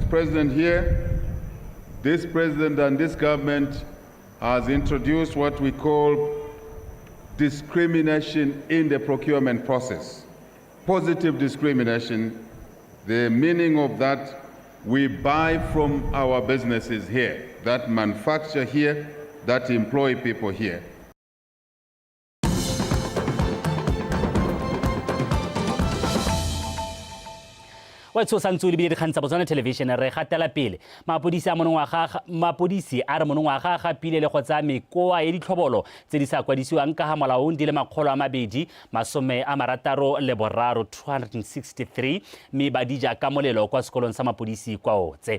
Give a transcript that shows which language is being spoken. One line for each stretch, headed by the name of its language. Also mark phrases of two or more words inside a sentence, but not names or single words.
English: President, here, this president and this government has introduced what we call discrimination in the procurement process. Positive discrimination, the meaning of that, we buy from our businesses here, that manufacture here, that employ people here.
Tswana: wa tshosa ntse le bile dikgang tsa Botswana Television re gatela pele mapodisi a re monongwaga ga pile le go tsa mekoa ya ditlhobolo tse di sa kwadisiwang ka ga molaong di le 263 mme ba dija ka molelo kwa sekolong sa mapodisi kwa Otse.